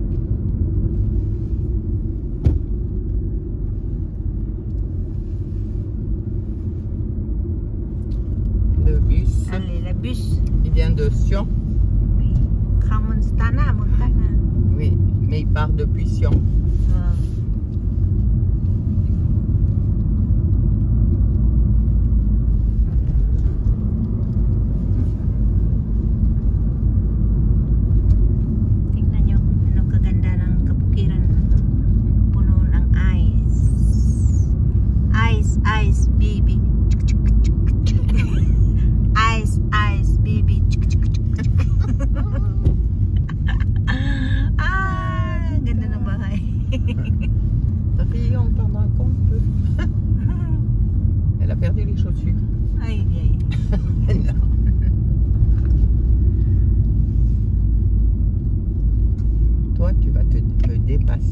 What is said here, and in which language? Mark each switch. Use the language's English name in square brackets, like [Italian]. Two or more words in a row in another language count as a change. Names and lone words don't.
[French] Le bus, Allez, le bus. il vient de Sion. Oui. Montana. Oui, mais il part depuis Sion. [Filipino] Tingnan nyo, ano kaganda ng kabukiran. Puno ng ice. [English] Ice, baby. Ice, baby. [Filipino] Ah, ganda ng bahay. [French] Rions pendant qu'on peut. Elle a perdu les chaussures. Ay. Non. Toi, tu vas me dépasser.